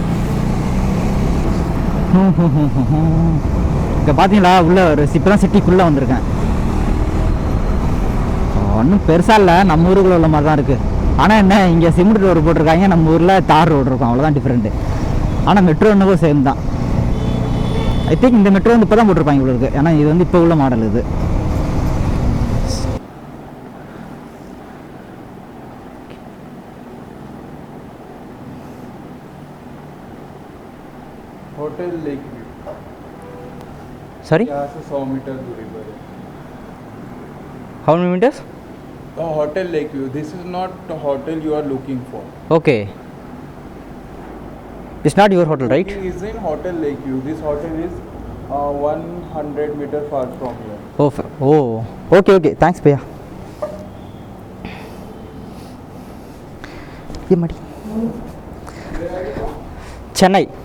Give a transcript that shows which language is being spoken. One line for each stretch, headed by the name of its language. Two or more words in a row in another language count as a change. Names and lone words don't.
Tamil: இப்போ பார்த்தீங்களா, உள்ள ஒரு இப்போ தான் சிட்டிக்குள்ளே வந்திருக்கேன். ஒன்றும் பெருசாக இல்லை, நம்ம ஊருக்குள்ள உள்ள மாதிரி தான் இருக்குது. ஆனால் என்ன, இங்கே சிமெண்ட் ரோடு போட்டிருக்காங்க, நம்ம ஊரில் தார் ரோடு இருக்கும், அவ்வளோதான் டிஃப்ரெண்ட்டு. ஆனால் மெட்ரோ என்னவோ சேம் தான்.
English: I think
Tamil: இந்த மெட்ரோ வந்து இப்போ தான் போட்டிருப்பாங்க இவ்வளோ இருக்குது, ஏன்னா இது வந்து இப்போ உள்ள மாடல் இது.
Hindi: होटल लेक व्यू, சாரி, यहाँ से 100 मीटर दूरी पर है।
English: how many meters?
Hindi: होटल लेक व्यू,
English: this is not the hotel you are looking for. Okay, it's not your hotel, right? It is in hotel lake view. This hotel is 100 meter far from here. Okay, thanks
Hindi: भैया. ये मड़ी
English: சென்னை.